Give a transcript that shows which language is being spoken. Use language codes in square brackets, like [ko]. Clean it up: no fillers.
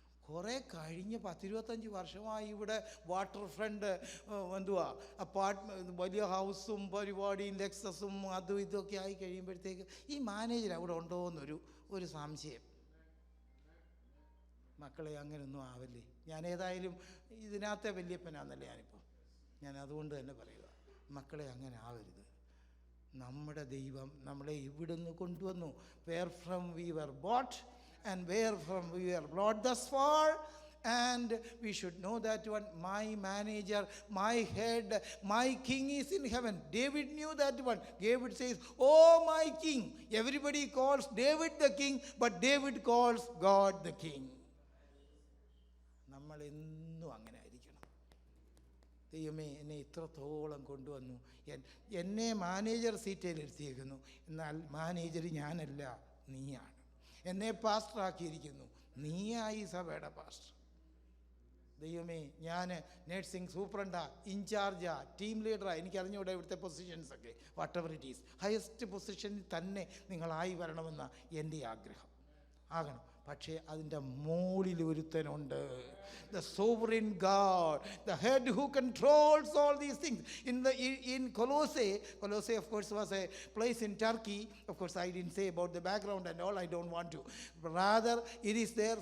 [ml] കുറേ കഴിഞ്ഞ് 10-25 വർഷമായി ഇവിടെ വാട്ടർ ഫ്രണ്ട് അപ്പാർട്ട്മെൻറ്റ് വലിയ ഹൗസും പരിപാടിയും ലെക്സസും അതും ഇതൊക്കെ ആയി കഴിയുമ്പോഴത്തേക്ക് ഈ മാനേജർ അവിടെ ഉണ്ടോ എന്നൊരു സംശയം. മക്കളെ അങ്ങനെയൊന്നും ആവല്ലേ. ഞാൻ ഏതായാലും ഇതിനകത്തെ വല്യപ്പനാന്നല്ലേ ഞാൻ അതുകൊണ്ട് തന്നെ പറയുക, മക്കളെ അങ്ങനെ ആവരുത്. നമ്മുടെ ദൈവം നമ്മളെ ഇവിടുന്ന് കൊണ്ടുവന്നു. [en] Where from we were brought and where from we were brought thus far, and we should know that one, my manager, my head, my king is in heaven. David knew that one. David says, oh my king. Everybody calls David the king, but David calls God the king. [ml] നമ്മൾ എന്നും അങ്ങനെ ആയിരിക്കണം. ദൈവമേ, എന്നെ ഇത്രത്തോളം കൊണ്ടുവന്നു, എന്നെ manager സീറ്റിൽ ഇരുത്തിയിരിക്കുന്നു, എന്നാൽ മാനേജർ ഞാനല്ല, നീയാണ്. എന്നെ പാസ്റ്ററാക്കിയിരിക്കുന്നു, നീയായി സഭയുടെ പാസ്റ്റർ. ദൈവമേ, ഞാൻ നേഴ്സിംഗ് സൂപ്രണ്ടാ, ഇൻചാർജാ, ടീം ലീഡറാ, എനിക്കറിഞ്ഞൂടെ ഇവിടുത്തെ പൊസിഷൻസൊക്കെ, [en] Whatever it is. [ml] Highest പൊസിഷനിൽ തന്നെ നിങ്ങളായി വരണമെന്ന എൻ്റെ ആഗ്രഹം. ആകണം. പക്ഷേ അതിൻ്റെ മുകളിൽ ഒരുത്തനുണ്ട്, [en] the sovereign God, the head who controls all these things. In Colossae, of course, was a place in Turkey. Of course, I didn't say about the background and all. I don't want to. Rather, it is there.